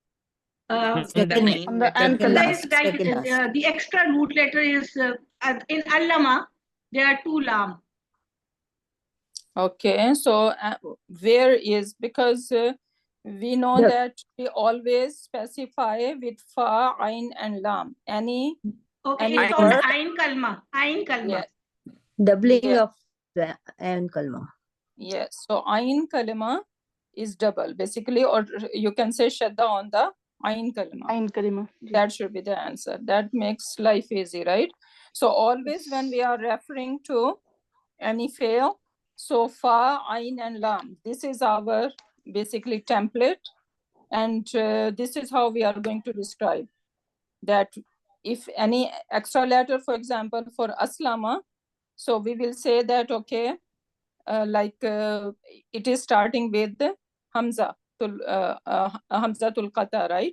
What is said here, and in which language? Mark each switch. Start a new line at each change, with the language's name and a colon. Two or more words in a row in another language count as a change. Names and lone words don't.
English: On the end The extra root letter is in Allama, there are 2 lam. Okay, so where is, because we know that we always specify with fa, ain, and lam. Any It's called
Arabic: عين كلمة. عين كلمة.
English: Yeah. Doubling of the
Arabic: عين كلمة.
English: Yes, so
Arabic: عين كلمة
English: is double basically, or you can say shadda on the
Arabic: عين كلمة. عين كلمة.
English: That should be the answer. That makes life easy, right? So always when we are referring to any fail, so fa, ain, and lam, this is our basically template, and this is how we are going to describe that. If any extra letter, for example, for aslama, so we will say that, okay, it is starting with
Arabic: همزة همزة القطع,
English: right?